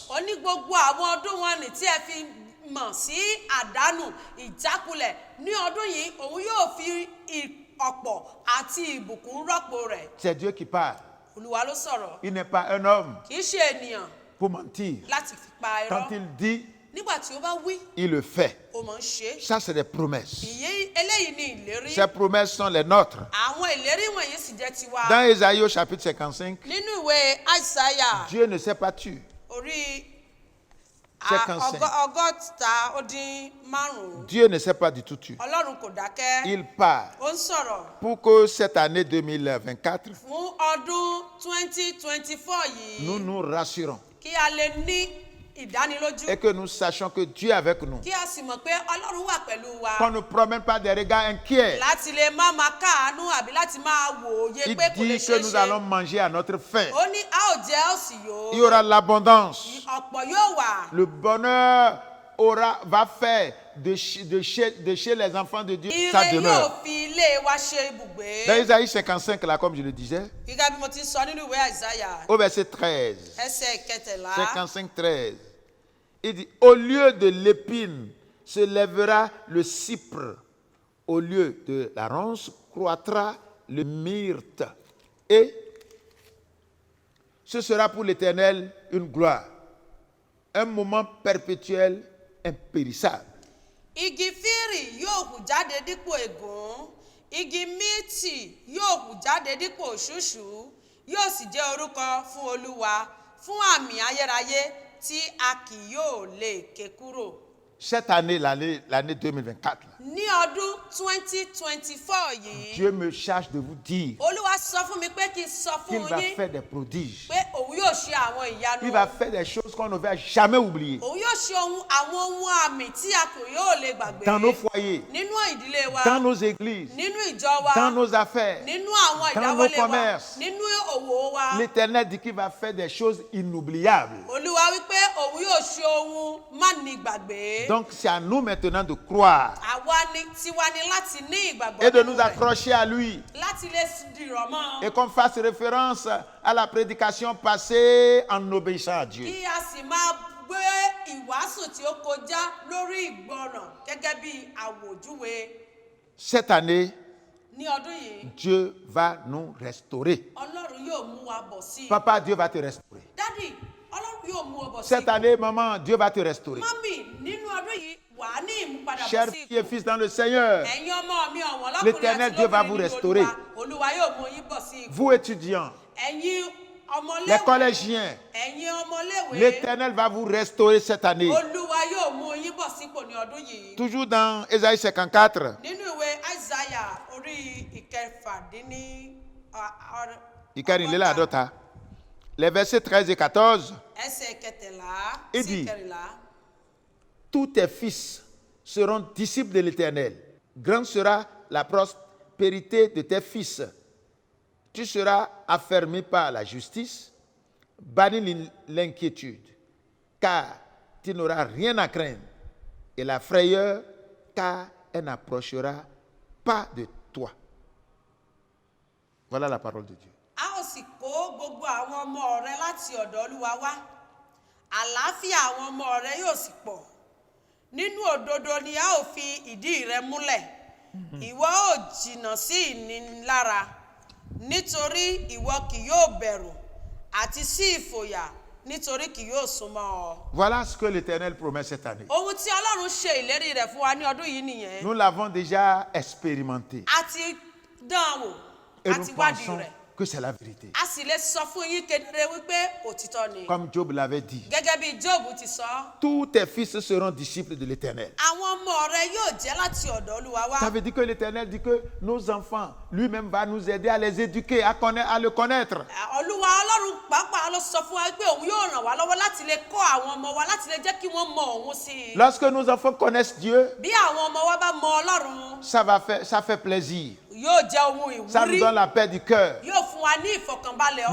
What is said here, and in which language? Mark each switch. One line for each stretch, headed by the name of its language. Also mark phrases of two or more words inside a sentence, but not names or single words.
Yoruba: ó ní gbogbo àwọn ọdún wọn ní tí ẹ fi mọ̀ sí àdánù ìjákulẹ̀ ní ọdún yìí òun yóò fi ọ̀pọ̀ àti ìbùkún rọ́pò rẹ̀.
French: C'est Dieu qui parle.
Yoruba: olúwa ló sọ̀rọ̀.
French: Il n'est pas un homme
Yoruba: kì í ṣe ènìyàn
French: pour mentir.
Yoruba: láti fi pa irọ́.
French: Quand il dit,
Yoruba: nígbà tí ó bá wí
French: il le fait.
Yoruba: ó máa ń ṣe.
French: Ça, c'est des promesses.
Yoruba: eléyìí ni ìlérí.
French: Ces promesses sont les nôtres.
Yoruba: àwọn ìlérí wọ̀nyí sì jẹ́ tiwa.
French: Dans Ésaïe au chapitre 55,
Yoruba: nínú ìwé àìsáyà
French: Dieu ne s'est pas tué.
Yoruba: orí
French: 55.
Yoruba: ọgọ́ta ó dín márùn-ún.
French: Dieu ne s'est pas du tout tué.
Yoruba: ọlọ́run kò dákẹ́.
French: Il parle
Yoruba: ó ń sọ̀rọ̀
French: pour que cette année 2024,
Yoruba: fún ọdún 2024 yìí
French: nous nous rassurons
Yoruba: kí a lè ní ìdánilójú
French: et que nous sachions que Dieu est avec nous.
Yoruba: kí a sì mọ̀ pé ọlọ́run wà pẹ̀lú wa
French: Qu'on ne promène pas des regards inquiets.
Yoruba: láti lè má máa káàánú àbí láti máa wòye
French: Il
Yoruba: pé kò lè
French: dit
Yoruba: ṣeé
French: que nous
Yoruba: ṣe.
French: allons manger à notre faim.
Yoruba: ó ní a ó jẹ a ó sì yó.
French: Il y aura l'abondance.
Yoruba: ọ̀pọ̀ yóò wà.
French: Le bonheur va faire de chez les enfants de Dieu sa
Yoruba: ire yóò
French: demeure.
Yoruba: fi ilé wa ṣe ibùgbé.
French: Dans Isaïe 55, là, comme je le disais,
Yoruba: gíga bí mo ti sọ nínú ìwé àìsáyà
French: au verset 13,
Yoruba: ẹsẹ̀ kẹtẹ̀lá
French: 55, 13, il dit, au lieu de l'épine se lèvera le cypre, au lieu de la ronce croîtra le myrte. Et ce sera pour l'Éternel une gloire, un moment perpétuel, impérissable.
Yoruba: igi fírì yóò hù jáde dípò ègún igi míìtì yóò hù jáde dípò òṣùṣù yóò sì jẹ́ orúkọ fún olúwa fún àmì ayérayé tí a kì yóò lè ké kúrò.
French: Cette année, l'année 2024, là,
Yoruba: ní ọdún 2024 yìí
French: Dieu me charge de vous dire
Yoruba: olúwa sọ fún mi pé kí n sọ
French: qu'il
Yoruba: fún
French: va
Yoruba: yín
French: faire des prodiges.
Yoruba: pé òun yóò ṣe àwọn ìyanu.
French: Il va faire des choses qu'on ne va jamais oublier.
Yoruba: òun yóò ṣe àwọn ohun àmì tí a kò yóò lè gbàgbé.
French: Dans nos foyers,
Yoruba: nínú ìdílé wa
French: dans nos églises,
Yoruba: nínú ìjọ wa
French: dans nos affaires.
Yoruba: nínú àwọn
French: dans nos
Yoruba: ìdáwọlé wa
French: commerces.
Yoruba: nínú òwò wa.
French: L'Éternel dit qu'il va faire des choses inoubliables.
Yoruba: olúwa wípé òun yóò ṣe ohun má ní gbàgbé.
French: Donc c'est à nous maintenant de croire
Yoruba: àwa ni tiwa ni láti ní ìgbàgbọ́
French: et de
Yoruba: nínú
French: nous
Yoruba: rẹ̀.
French: accrocher à lui.
Yoruba: láti lè dìrọ̀ mọ́.
French: Et qu'on fasse référence à la prédication passée en obéissant à Dieu.
Yoruba: kí a sì máa gbé ìwàásù tí ó kọjá lórí ìgbọràn gẹ́gẹ́ bí àwòjúwe.
French: Cette année,
Yoruba: ní ọdún yìí
French: Dieu va nous restaurer.
Yoruba: ọlọ́run yóò mú wa bọ̀ sí i.
French: Papa, Dieu va te restaurer.
Yoruba: dádì ọlọ́run yóò mú ọ bọ̀ sí
French: Cette
Yoruba: i.
French: année, maman, Dieu va te restaurer.
Yoruba: mọ́mì nínú ọdún yìí wà á ní ìmúpadà
French: Chers
Yoruba: bọ̀ sí
French: filles et fils dans le Seigneur,
Yoruba: ẹ̀yin ọmọ mi ọ̀wọ́n lọ́kùnrin
French: l'Éternel
Yoruba: àti
French: Dieu va vous
Yoruba: lóbìnrin nínú
French: restaurer.
Yoruba: olúwa yóò mú yín bọ̀ sí i.
French: vous étudiants,
Yoruba: ẹ̀yin
French: les
Yoruba: ọmọléwé
French: collégiens,
Yoruba: ẹ̀yin ọmọléwé
French: l'Éternel va vous restaurer cette année.
Yoruba: olúwa yóò mú yín bọ̀ sípò ní ọdún yìí.
French: Toujours dans Ésaïe 54,
Yoruba: nínú ìwé Isaiah orí ìkẹfàdínní ìkẹrìnléláàádọ́ta.
French: Les versets 13 et 14.
Yoruba: ẹsẹ̀ kẹtàlá
French: Il
Yoruba: sí
French: dit,
Yoruba: kẹrìnlá.
French: tous tes fils seront disciples de l'Éternel. Grande sera la prospérité de tes fils. Tu seras affermi par la justice, banni l'inquiétude, car tu n'auras rien à craindre, et la frayeur, car elle n'approchera pas de toi. Voilà la parole de Dieu.
Yoruba: A ó sì kó gbogbo àwọn ọmọ rẹ láti ọ̀dọ̀ Olúwa wá. Àlàáfíà àwọn ọmọ rẹ yóò sì pọ̀. Nínú òdodo ni a ó fi ìdí rẹ múlẹ̀. Ìwọ ó jìnnà sí ìnilára, nítorí ìwọ kì yóò bẹ̀rù, àti sí ìfòyà, nítorí kì yóò súnmọ́ ọ.
French: Voilà ce que l'Éternel promet cette année.
Yoruba: Ohun tí Ọlọ́run ṣe ìlérí rẹ̀ fún wa ní ọdún yìí nìyẹn.
French: Nous l'avons déjà expérimenté
Yoruba: A ti dán wò,
French: et
Yoruba: a
French: nous
Yoruba: ti wádìí
French: pensons
Yoruba: rẹ̀.
French: que c'est la vérité.
Yoruba: A sì lè sọ fún yín kedere wípé òtítọ́ ni.
French: Comme Job l'avait dit,
Yoruba: Gẹ́gẹ́ bí Jóòbù ti sọ,
French: tous tes fils seront disciples de l'Éternel.
Yoruba: àwọn ọmọ rẹ yóò jẹ́ láti ọ̀dọ̀ Olúwa wá.
French: Ça veut dire que l'Éternel dit que nos enfants, lui-même va nous aider à les éduquer, à le connaître.
Yoruba: Olúwa Ọlọ́run pàápàá ló sọ fún wa pé òun yóò ràn wá lọ́wọ́ láti lè kọ́ àwọn ọmọ wa láti lè jẹ́ kí wọ́n mọ òun sí i.
French: Lorsque nos enfants connaissent Dieu,
Yoruba: Bí àwọn ọmọ wa bá mọ Ọlọ́run,
French: ça fait plaisir.
Yoruba: yóò jẹ́ ohun
French: Ça nous
Yoruba: ìwúrí,
French: donne la paix du cœur.
Yoruba: yóò fún wa ní ìfọ̀kànbalẹ̀